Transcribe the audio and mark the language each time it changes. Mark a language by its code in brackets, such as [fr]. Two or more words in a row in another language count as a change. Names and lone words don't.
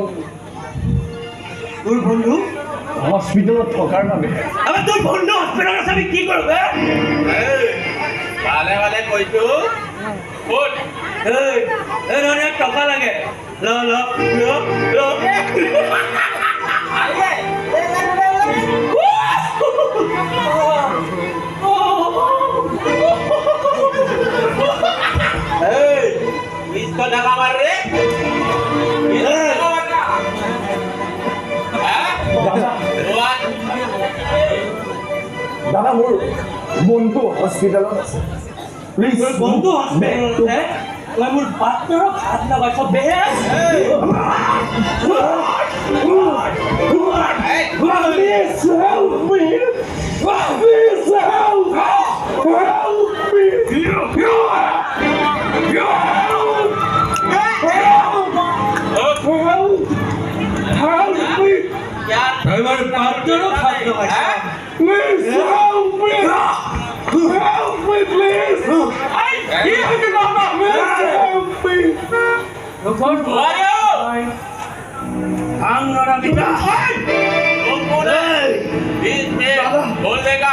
[as] তোৰ বন্ধু হস্পিটেলত থকাৰ বাবে আবে তোৰ বন্ধু হস্পিটেলত আছে আমি কি কৰিব ভালে ভালে কৈছো ক'ত এই ধৰণে টকা লাগে ল ল ল ল [hi] इसको धक्का मार रे [as] দাদা মোৰ বন্ধু হস্পিটেলত আছে প্লিজ তোৰ বন্ধু হস্পিটেলত আছে তই মোৰ পাৰ্টনাৰক হাত লগাইছ বেছ [en] Please help me! Please help! Help me! Help me! [as] তই মোৰ পাৰ্টনাৰক হাত লগাইছ [en] Please help me! Help me, please! Please help me! আংরা বিটা [hi] बोल देगा